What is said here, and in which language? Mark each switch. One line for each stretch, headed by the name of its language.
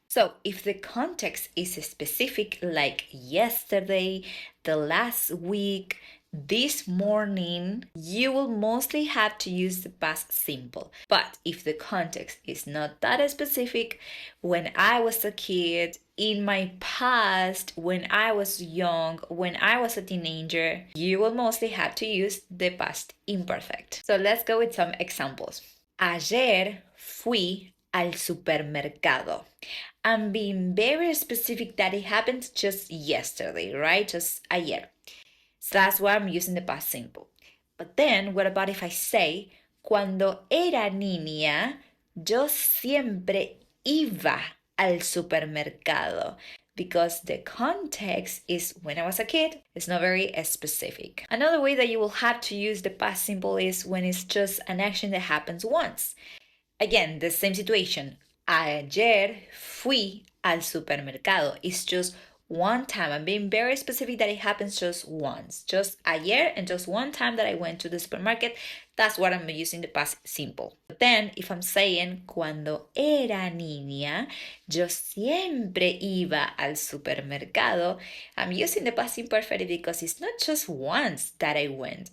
English: So if the context is specific, like yesterday, the last week, this morning, you will mostly have to use the past simple. But if the context is not that specific, when I was a kid, in my past, when I was young, when I was a teenager, you will mostly have to use the past imperfect. So let's go with some examples.
Spanish: Ayer fui al supermercado.
English: I'm being very specific that it happened just yesterday, right? Just ayer. So that's why I'm using the past simple. But then, what about if I say,
Spanish: cuando era niña, yo siempre iba al supermercado?
English: Because the context is when I was a kid. It's not very specific. Another way that you will have to use the past simple is when it's just an action that happens once. Again, the same situation.
Spanish: Ayer fui al supermercado.
English: It's just one time. I'm being very specific that it happens just once. Just ayer and just one time that I went to the supermarket. That's what I'm using the past simple. But then if I'm saying
Spanish: cuando era niña, yo siempre iba al supermercado,
English: I'm using the past imperfect because it's not just once that I went.